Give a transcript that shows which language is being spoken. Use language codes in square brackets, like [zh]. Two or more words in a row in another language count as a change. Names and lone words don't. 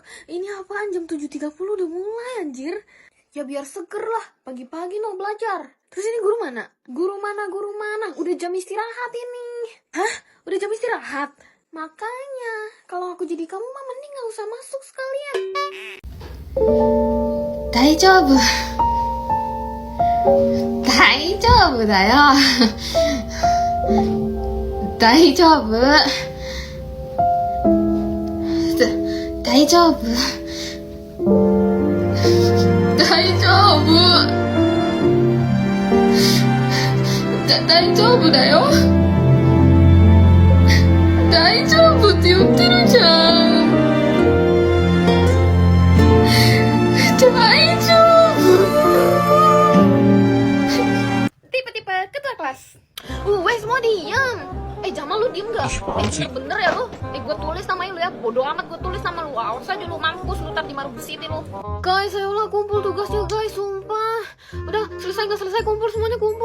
[id] Ini apaan jam 7.30 udah mulai anjir. Ya biar seger lah, pagi-pagi mau belajar. Terus ini guru mana? Guru mana? Udah jam istirahat ini. Hah? Udah jam istirahat? Makanya, kalau aku jadi kamu mah mending gak usah masuk sekalian. [ja] 大丈夫だよ大丈夫大丈夫だよ大丈夫って言ってるじゃん大丈夫 [id] Tipe-tipe ketua kelas. Weh, semua diem. Jamal, lu diem gak? Bener ya lu? Gue tulis namanya lu ya. Bodoh amat gue tulis nama lu. Awas aja lu, mampus lu, ntar di Marubu City lu. Guys, ayolah kumpul tugasnya guys, sumpah. Udah, selesai gak selesai kumpul, semuanya kumpul.